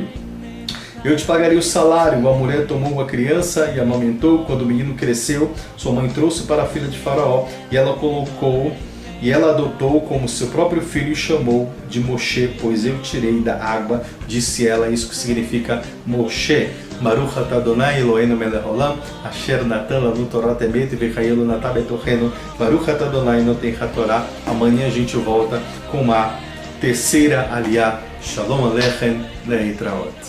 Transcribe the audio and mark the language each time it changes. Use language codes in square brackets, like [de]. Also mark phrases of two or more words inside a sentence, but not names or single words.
[pt] Eu te pagarei o salário. A mulher tomou a criança e amamentou. Quando o menino cresceu, sua mãe trouxe para a filha de Faraó e ela adotou como seu próprio filho e chamou de Moshe, pois eu tirei da água, disse ela. Isso que significa Moshe. [he] ברוך אתה אדוני אלוהינו מלך העולם, אשר נתן לנו תורת אמת וחיינו נתן בתוכנו. ברוך אתה אדוני נותן התורה. [pt] Amanhã a gente volta com uma terceira aliyah. [he] שלום עליכם, להתראות.